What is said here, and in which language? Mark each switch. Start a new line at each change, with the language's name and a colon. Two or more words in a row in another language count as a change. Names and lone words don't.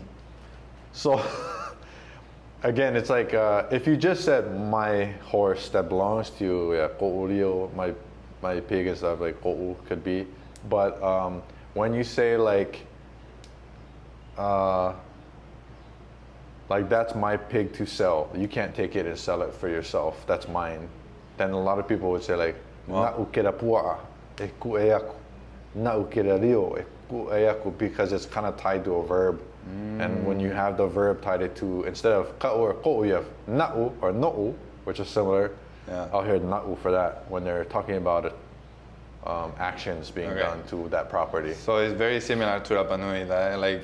English: So, again, it's like if you just said my horse that belongs to you, yeah, ko'urio, my pig and stuff, like ko'u could be. But when you say like that's my pig to sell, you can't take it and sell it for yourself, that's mine, then a lot of people would say like
Tahitian: na'u kera pua'a e ku e aku, na'u kera rio e ku e aku,
English: because it's kind of tied to a verb. And when you have the verb tied it to, instead of ka'u or ko'u, you have na'u or no'u, which is similar. Yeah. I'll hear na'u for that when they're talking about it, actions being Okay. done to that property. So it's very similar to Rapa Nui. That like